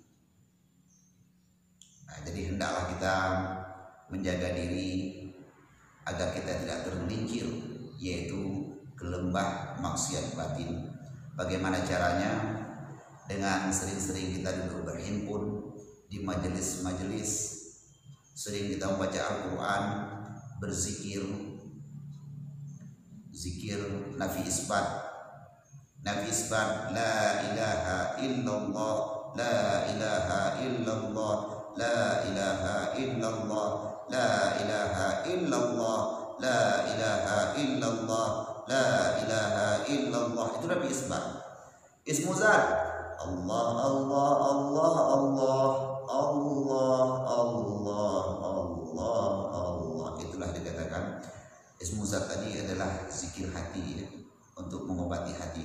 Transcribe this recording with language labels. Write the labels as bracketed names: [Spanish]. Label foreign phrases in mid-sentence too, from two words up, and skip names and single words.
[Indonesian] Jadi hendaklah kita menjaga diri agar kita tidak tergelincir yaitu ke lembah maksiat batin. Bagaimana caranya? Dengan sering-sering kita duduk berhimpun di majelis-majelis, sering kita membaca Al-Quran, berzikir, zikir nafi isbat, [Arabic] لا إله إلا الله لا إله إلا الله لا إله إلا الله لا إله إلا الله لا إله إلا الله لا إله إلا الله. [Indonesian] Itu nabi isbat. [Arabic] اسم ذات [Indonesian] Allah, Allah, Allah, Allah, Allah, Allah, Allah, Allah. Itulah dikatakan [Arabic] اسم ذات [Indonesian] tadi adalah zikir hati ya, untuk mengobati hati.